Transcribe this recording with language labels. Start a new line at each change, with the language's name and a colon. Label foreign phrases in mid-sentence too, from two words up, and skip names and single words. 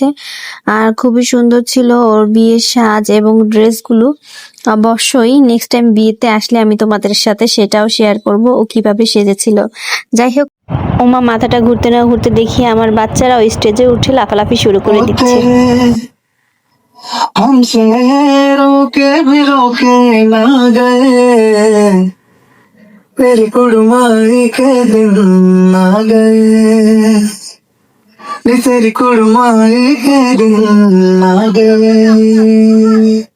Bangla: আর খুবই সুন্দর ছিল ওর বিয়ের সাজ এবং ড্রেসগুলো। অবশ্যই
English: next time
Bangla: বিয়েতে আসলে আমি তোমাদের সাথে সেটাও শেয়ার করব, ও কিভাবে সেজেছিল। যাই হোক, ওমা, মাথাটা ঘুরতে না ঘুরতে দেখি আমার বাচ্চারা ওই স্টেজে উঠে লাফালাফি শুরু করে দিচ্ছে।
Hindi: हमसे रोके भी रोके ना गए, मेरी कुड़माई के दिन आ गए, नी तेरी कुड़माई के दिन आ गए।